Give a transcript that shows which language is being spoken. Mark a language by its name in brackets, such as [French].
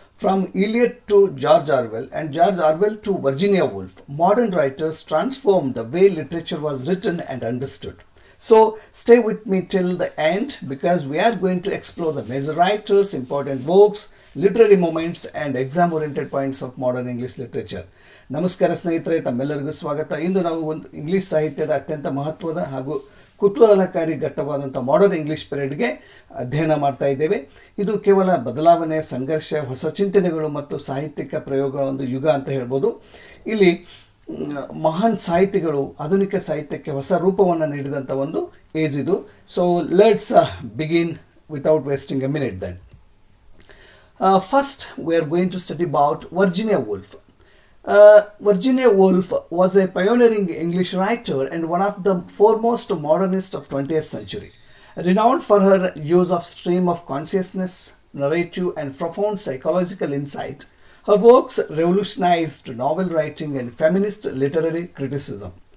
[English] From Eliot to George Orwell and George Orwell to Virginia Woolf, modern writers transformed the way literature was written and understood. So stay with me till the end because we are going to explore the major writers, important books, literary movements and exam oriented points of modern English literature. [Kannada] ನಮಸ್ಕಾರ ಸ್ನೇಹಿತರೆ, ತಮ್ಮೆಲ್ಲರಿಗೂ ಸ್ವಾಗತ. ಇಂದು ನಾವು ಒಂದು English ಸಾಹಿತ್ಯದ ಅತ್ಯಂತ ಮಹತ್ವದ ಹಾಗೂ ಕುತೂಹಲಕಾರಿ ಘಟ್ಟವಾದಂಥ ಮಾಡರ್ನ್ ಇಂಗ್ಲೀಷ್ ಪೀರಿಯಡ್ಗೆ ಅಧ್ಯಯನ ಮಾಡ್ತಾ ಇದ್ದೇವೆ. ಇದು ಕೇವಲ ಬದಲಾವಣೆ, ಸಂಘರ್ಷ, ಹೊಸ ಚಿಂತನೆಗಳು ಮತ್ತು ಸಾಹಿತ್ಯಿಕ ಪ್ರಯೋಗಗಳ ಒಂದು ಯುಗ ಅಂತ ಹೇಳ್ಬೋದು. ಇಲ್ಲಿ ಮಹಾನ್ ಸಾಹಿತಿಗಳು ಆಧುನಿಕ ಸಾಹಿತ್ಯಕ್ಕೆ ಹೊಸ ರೂಪವನ್ನು ನೀಡಿದಂಥ ಒಂದು ಏಜ್ ಇದು. [English] So let's begin without wasting a minute then. First, we are going to study about Virginia Woolf. Virginia Woolf was a pioneering English writer and one of the foremost modernists of 20th century. Renowned for her use of stream of consciousness, narrative and profound psychological insight, her works revolutionized novel writing and feminist literary criticism.